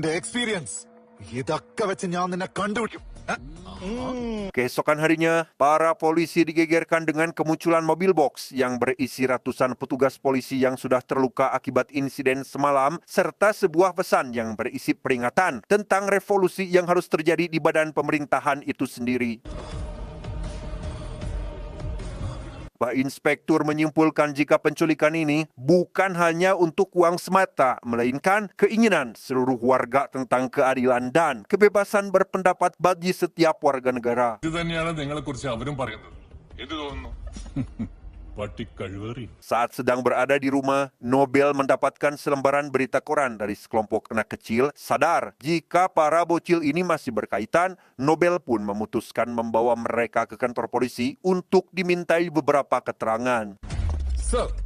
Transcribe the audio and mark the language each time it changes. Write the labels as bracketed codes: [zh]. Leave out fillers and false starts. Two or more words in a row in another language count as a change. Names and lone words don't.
[id] Keesokan harinya, para polisi digegerkan dengan kemunculan mobil box yang berisi ratusan petugas polisi yang sudah terluka akibat insiden semalam, serta sebuah pesan yang berisi peringatan tentang revolusi yang harus terjadi di badan pemerintahan itu sendiri. Pak Inspektur menyimpulkan jika penculikan ini bukan hanya untuk uang semata, melainkan keinginan seluruh warga tentang keadilan dan kebebasan berpendapat bagi setiap warga negara. [ml] ഇത് തന്നെയാണ് നിങ്ങളെക്കുറിച്ച് അവരും പറയുന്നത്. എന്ത് തോന്നുന്നു? പട്ടിക്കഴുവേറി. [id] Saat sedang berada di rumah, Nobel mendapatkan selembaran berita koran dari sekelompok anak kecil. Sadar jika para bocil ini masih berkaitan, Nobel pun memutuskan membawa mereka ke kantor polisi untuk dimintai beberapa keterangan. [en] Sir.